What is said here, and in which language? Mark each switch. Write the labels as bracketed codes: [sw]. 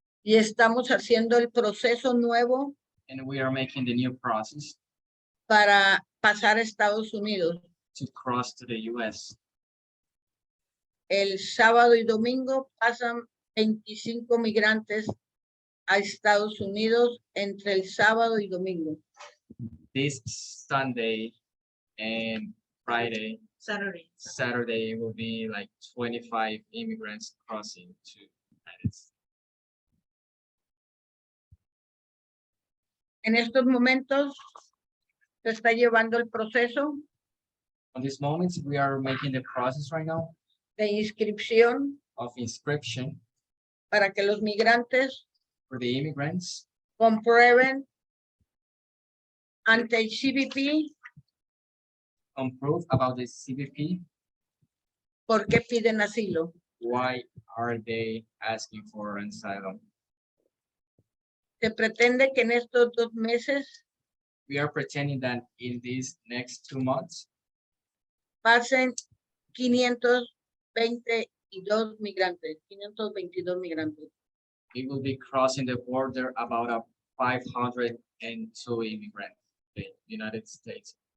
[es] y estamos haciendo el proceso nuevo [en] and we are making the new process [es] para pasar a Estados Unidos. [en] to cross to the US. [es] El sábado y domingo pasan 25 migrantes a Estados Unidos entre el sábado y domingo. [en] This Sunday and Friday, Saturday will be like 25 immigrants crossing to United States. [es] En estos momentos se está llevando el proceso [en] On these moments, we are making the process right now [es] de inscripción [en] of inscription [es] para que los migrantes [en] for the immigrants, [es] comprueben ante el CBP [en] proof about the CBP. [es] por qué piden asilo. [en] Why are they asking for asylum? [es] Se pretende que en estos 2 meses [en] We are pretending that in these next 2 months, [es] pasen 522 migrantes, 522 migrantes. [en] we will be crossing the border about 502 immigrants in the United States.